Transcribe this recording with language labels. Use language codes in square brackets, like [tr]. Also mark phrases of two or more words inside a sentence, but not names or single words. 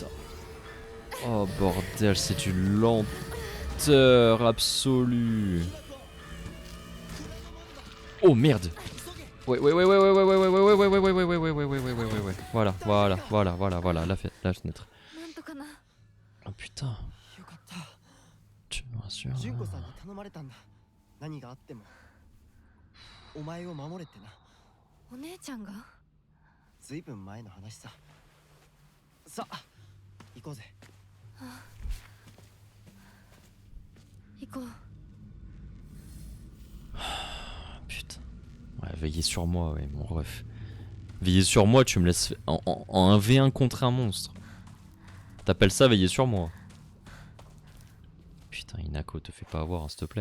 [fr] Oh bordel, c'est une lenteur absolue. Oh merde. Ouais. Voilà. La fenêtre. Oh putain. Tu me rassures. [ja] お前を守れってな。お姉ちゃんが？ずいぶん前の話さ。さあ、行こうぜ。行こう。 [fr] Putain. Ouais, veillez sur moi, ouais, mon ref. Veillez sur moi, tu me laisses en 1v1 contre un monstre. T'appelles ça veiller sur moi? Putain, Inako, te fais pas avoir, hein, s'il te plaît.